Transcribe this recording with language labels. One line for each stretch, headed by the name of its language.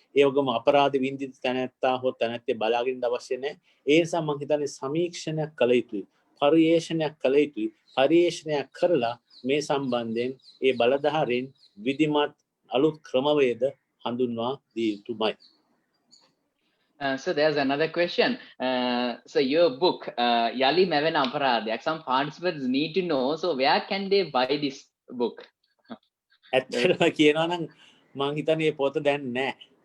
Sinhala: ඒ වගේම අපරාධ වින්දිත තැනැත්තා හෝ තැනැත්තේ බලාගෙන අවශ්‍ය නැහැ. ඒ නිසා මම හිතන්නේ සමීක්ෂණයක් කළ යුතුයි. පරිේෂණයක් කළ යුතුයි. පරිේෂණයක් කරලා මේ සම්බන්ධයෙන් ඒ බලධාරීන් විධිමත් අලුත් ක්‍රමවේද හඳුන්වා දිය යුතුමයි.
English: So there's another question. So your book, Yali Meven Aparadyak, some participants need to know. So where can they buy this book?
Sinhala: ඇත්තටම කියනවා නම් මං හිතන්නේ පොත දැන් නැහැ.